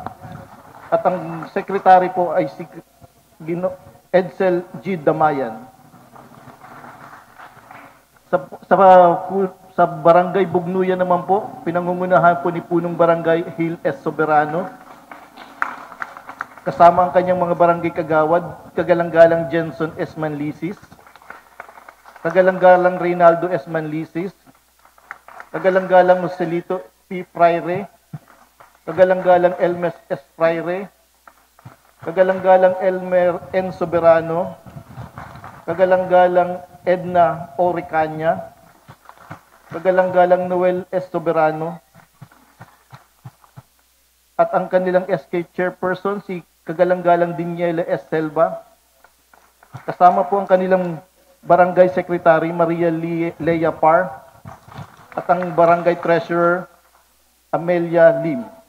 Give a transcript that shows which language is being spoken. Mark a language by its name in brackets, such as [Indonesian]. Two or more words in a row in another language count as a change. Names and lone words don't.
[Filipino] At ang secretary po ay si Edsel G. Damayan. Sa Barangay Bugnuyan naman po, pinangungunahan po ni Punong Barangay Hill S. Soberano. Kasama ang kanyang mga barangay kagawad, Kagalang-galang Jenson S. Manlisis, Kagalang-galang Reynaldo S. Manlisis, Kagalang-galang Joselito P. Fraire, Kagalang-galang Elmes S. Fraire, Kagalang-galang Elmer N. Soberano, Kagalang-galang Edna O. Ricanya, Kagalang-galang Noel S. Soberano, at ang kanilang SK chairperson, si Kagalang-galang Daniela S. Selva. Kasama po ang kanilang barangay secretary, Maria Lea Par, at ang barangay treasurer, Amelia Lim.